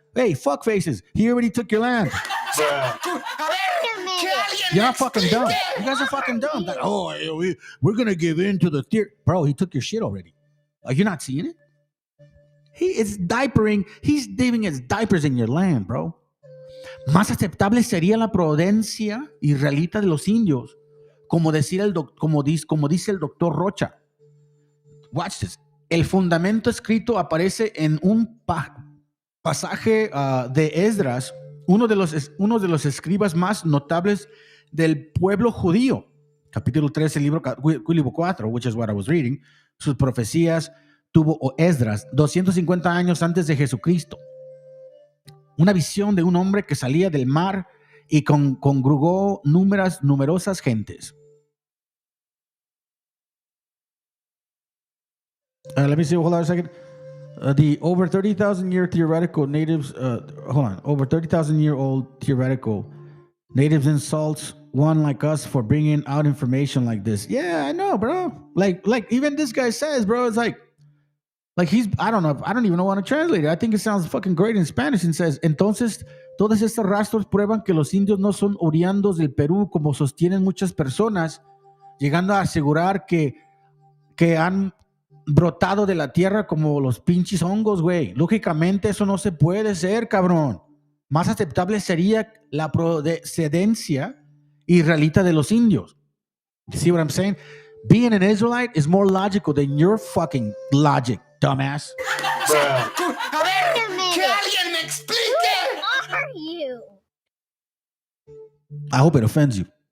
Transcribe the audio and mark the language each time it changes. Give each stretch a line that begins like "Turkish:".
English: Hey, fuck faces, he already took your land. You're not fucking dumb. You guys are fucking dumb. Like, we're going to give in to the theory. Bro, he took your shit already. Are you not seeing it? He is diapering. He's leaving his diapers in your land, bro.
Spanish: Más aceptable sería la prudencia israelita de los indios, como dice el doctor Rocha.
English: Watch this.
Spanish: El fundamento escrito aparece en un pasaje de Esdras, uno de los escribas más notables del pueblo judío. Capítulo 3, libro 4,
English: which is what I was reading.
Spanish: Sus profecías tuvo Esdras 250 años antes de Jesucristo. Una visión de un hombre que salía del mar y congregó numerosas gentes.
English: Let me see, hold on a second. The over 30,000 year theoretical natives, over 30,000 year old theoretical natives insults one like us for bringing out information like this. Yeah, I know, bro. Like even this guy says, bro, it's like I don't even know how to translate it. I think it sounds fucking great in Spanish and says,
Spanish: entonces, todos estos rastros prueban que los indios no son oriundos del Perú, como sostienen muchas personas, llegando a asegurar que que han brotado de la tierra como los pinches hongos, güey. Lógicamente eso no se puede ser, cabrón. Más aceptable sería la procedencia israelita de los indios.
English: You see what I'm saying? Being an Israelite is more logical than your fucking logic, dumbass.
Spanish: A ver, que alguien me explique.
English: Who are you? I hope it offends you.